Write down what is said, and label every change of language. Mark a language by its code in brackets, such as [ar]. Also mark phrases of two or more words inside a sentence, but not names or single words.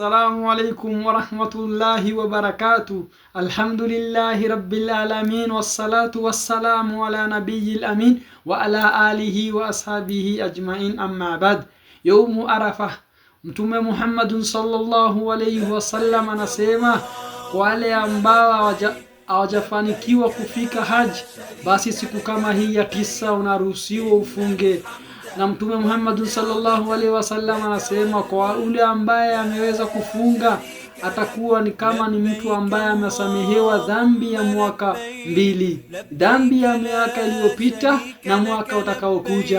[ar] السلام عليكم ورحمة الله وبركاته. الحمد لله رب العالمين والصلاة والسلام على نبي الأمين وعلى آله وأصحابه أجمعين. أما بعد. يوم عرفة [sw] Mtume Muhammad [ar] صلى الله عليه وسلم [sw] anasema wale ambao hawajafanikiwa kufika haji, basi siku kama hii ya 9 unaruhusiwa ufunge. Na Mtume Muhammad [ar] صلى الله عليه وسلم [sw] anasema kwa ule ambaye ameweza kufunga atakuwa ni kama ni mtu ambaye amesamehewa dhambi ya mwaka 2, dhambi ya miaka iliyopita na mwaka utakaokuja.